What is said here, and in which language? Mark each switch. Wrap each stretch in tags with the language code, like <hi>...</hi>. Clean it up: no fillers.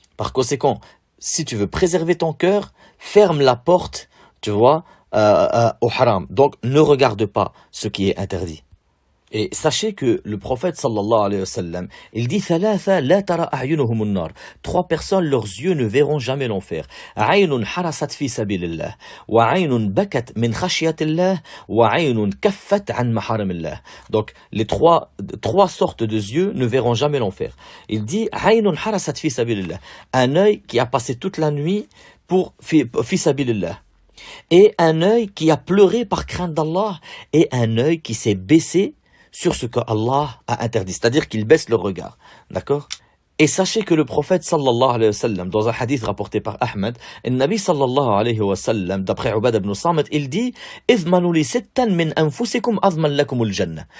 <fr>Par conséquent, si tu veux préserver ton cœur, ferme la porte, tu vois, au haram. Donc, ne regarde pas ce qui est interdit. Et sachez que le prophète sallallahu alayhi wa sallam, il dit</fr> <ar>ثلاثة لا ترى أعينهم النار.</ar> <fr>Trois personnes, leurs yeux ne verront jamais l'enfer.</fr> <ar>عين حرست في سبيل الله وعين بكت من خشية الله وعين كفت عن محارم الله.</ar> <fr>Donc les trois sortes de yeux ne verront jamais l'enfer. Il dit</fr> <ar>عين حرست في سبيل الله.</ar> <fr>Un œil qui a passé toute la nuit pour</fr> <ar>في سبيل الله.</ar> <fr>Et un œil qui a pleuré par crainte d'Allah et un œil qui s'est baissé sur ce que Allah a interdit, c'est-à-dire qu'il baisse le regard, d'accord? Et sachez que le prophète sallallahu alayhi wa sallam, dans un hadith rapporté par Ahmed, le Nabi sallallahu alayhi wa sallam, d'après Ubad ibn Samit, il dit</fr> <ar>اضمنوا لي ستا من أنفسكم أضمن لكم الجنة.</ar>